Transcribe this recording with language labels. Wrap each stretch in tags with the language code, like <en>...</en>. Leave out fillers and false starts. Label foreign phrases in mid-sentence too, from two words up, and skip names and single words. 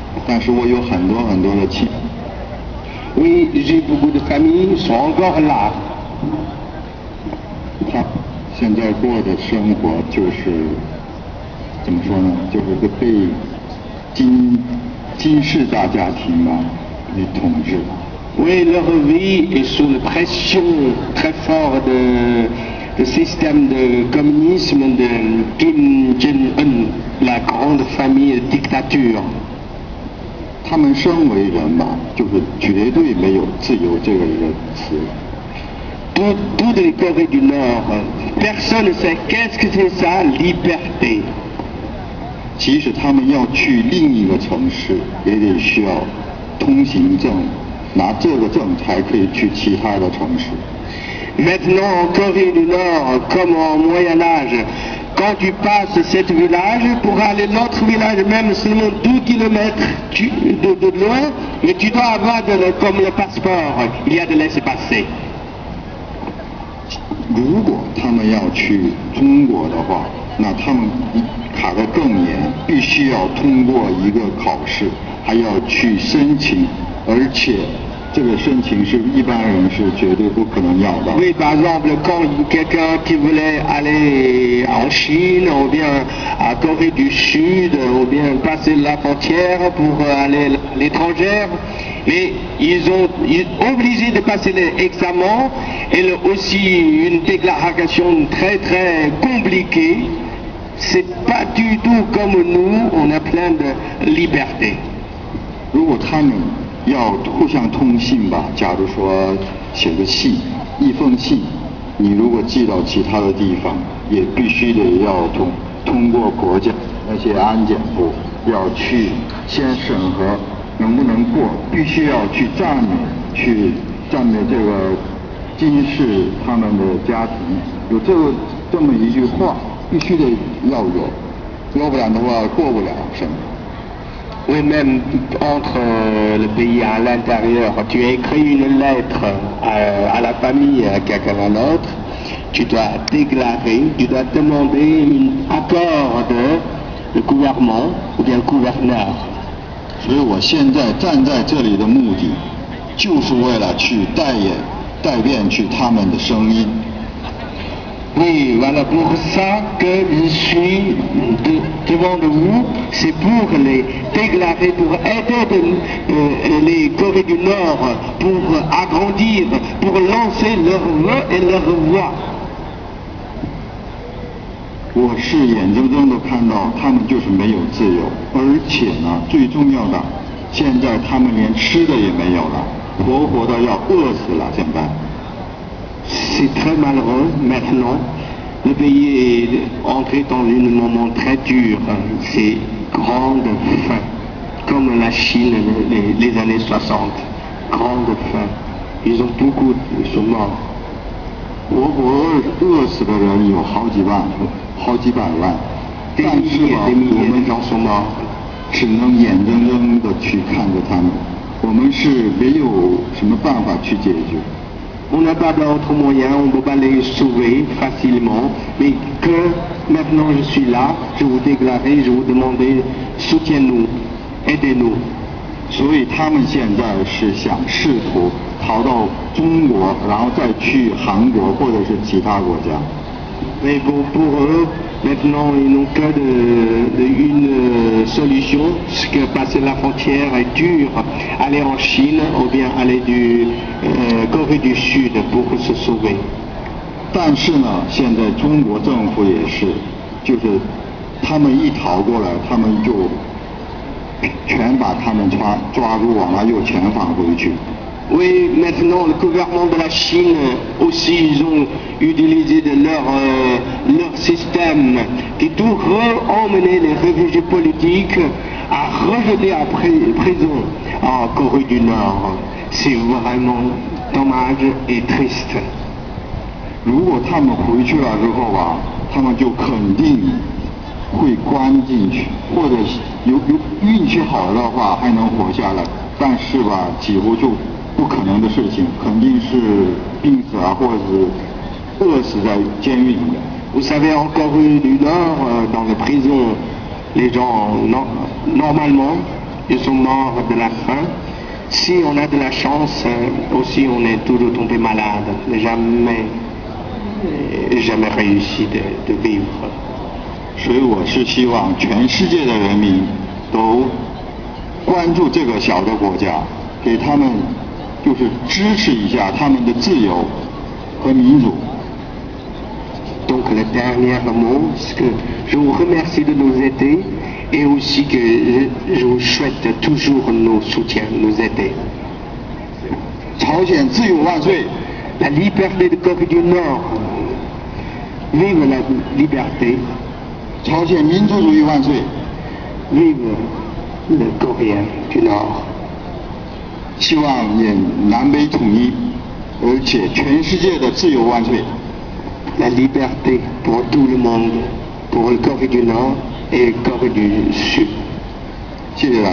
<zh>但是我有很多很多的亲。</zh> <fr>Oui, j'ai beaucoup de familles sont encore là.</fr> <zh>他现在过的生活就是怎么说呢？就是个被金氏大家庭吧给统治。</zh> <fr>Oui, leur vie est sous la pression très forte de système de communisme de Kim Jong-un, la grande famille dictature.</fr> <zh>他们身为人吧，就是绝对没有自由这个词。</zh> <fr>Toutes les Corées du Nord, personne ne sait qu'est-ce que c'est ça, liberté.</fr> <zh>即使他们要去另一个城市，也得需要通行证，拿这个证才可以去其他的城市。</zh> <fr>Maintenant, en Corée du Nord, comme au Moyen-Âge, quand tu passes cet village, pour aller à l'autre village, même seulement 2 kilomètres de loin, mais tu dois avoir comme le passeport, il y a de laisser-passer.</fr> <zh>如果他们要去中国的话，那他们卡得更严，必须要通过一个考试，还要去申请，而且这个申请是一般人是绝对不可能要的。</zh> <fr>Oui, par exemple, quand quelqu'un qui voulait aller en Chine, ou bien à Corée du Sud, ou bien passer la frontière pour aller à l'étranger, mais ils sont obligés de passer l'examen et aussi une déclaration très très compliquée. C'est pas du tout comme nous, on a plein de liberté.</fr> <zh>如果他们要互相通信吧，假如说写个信，一封信，你如果寄到其他的地方，也必须得要通过国家那些安检部，要去先审核能不能过，必须要去赞美这个金氏他们的家庭，有这么一句话，必须得要有，要不然的话过不了审。</zh> <fr>Oui, même entre le pays à l'intérieur, tu écris une lettre à la famille, à quelqu'un d'autre, tu dois déclarer, tu dois demander un accord de gouvernement ou bien gouverneur.</fr> <zh>所以我现在站在这里的目的，就是为了去代辩去他们的声音。</zh> <fr>Oui, voilà pour ça que je suis devant vous, c'est pour les déclarer, pour aider les Corées du Nord, pour agrandir, pour lancer leur voix et leur voix.</fr> <zh>我是眼睁睁地看到他们就是没有自由，而且呢，最重要的，现在他们连吃的也没有了，活活的要饿死了。现在。</zh> <fr>C'est très malheureux maintenant. Le pays est entré dans un moment très dur. C'est grande faim, comme la Chine les années 60. Grande faim. Ils ont beaucoup de sont morts.</fr> <zh>活活饿死的人有好几百万，但是吧，我们只能眼睁睁地去看着他们，我们是没有什么办法去解决。</zh> <fr>On n'a pas d'autre moyen, on ne peut pas les sauver facilement, mais que maintenant je suis là, je vous déclarer, je vous demander, soutiens-nous, aidez-nous.</fr> <zh>所以他们现在是想试图逃到中国，然后再去韩国或者是其他国家。</zh> <fr>Mais pour eux, maintenant, ils n'ont que une solution, c'est que passer la frontière est dur, aller en Chine ou bien aller du Corée du Sud pour se sauver.</fr> <zh>但是呢，现在中国政府也是，就是他们一逃过来，他们就全把他们抓住，完了又遣返回去。</zh> <fr>Oui, maintenant le gouvernement de la Chine aussi, ils ont utilisé leur système et tout emmener les réfugiés politiques à rejeter à prison en Corée du Nord. C'est vraiment dommage et triste.</fr> <zh>如果他们回去了之后吧，他们就肯定会关进去，或者有运气好的话还能活下来，但是吧，几乎就不可能的事情，肯定是病死啊，或者是饿死在监狱里面。</zh> <fr>Vous savez, en Corée du Nord, dans les prisons, les gens, normalement, ils sont morts de la faim. Si on a de la chance, aussi on est toujours tombé malade, jamais réussi de vivre.</fr> <zh>所以我是希望全世界的人民都关注这个小的国家，给他们就是支持一下他们的自由和民主。</zh> <fr>Donc le dernier mot, c'est que je vous remercie de nous aider et aussi que je vous souhaite toujours nos soutiens, nous aider.</fr> <zh>朝鲜自由万岁！</zh> <fr>La liberté de Corée du Nord. Vive la liberté.</fr> <zh>朝鲜民族主义万岁！</zh> <fr>Vive le Coréen du Nord.</fr> <zh>希望也南北统一，而且全世界的自由万岁！</zh> <fr>La liberté pour tout le monde, pour le Corée du Nord et Corée du Sud.</fr> <zh>谢谢大家。</zh>